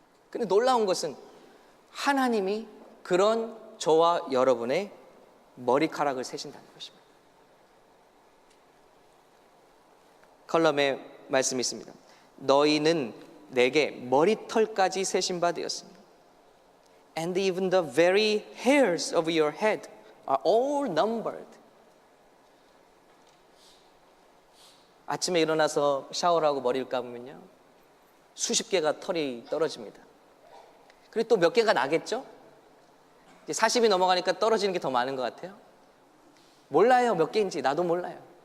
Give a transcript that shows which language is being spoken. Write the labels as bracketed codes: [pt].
[ko] 근데 놀라운 것은 하나님이 그런 저와 여러분의 머리카락을 세신다는 것입니다. 컬럼에 말씀이 있습니다. 너희는 내게 머리털까지 세신 바 되었습니다. [en] And even the very hairs of your head are all numbered. [ko] 아침에 일어나서 샤워를 하고 머리를 감으면요, 수십 개가 털이 떨어집니다. 그리고 또 몇 개가 나겠죠? 이제 40이 넘어가니까 떨어지는 게 더 많은 것 같아요. 몰라요, 몇 개인지. 나도 몰라요.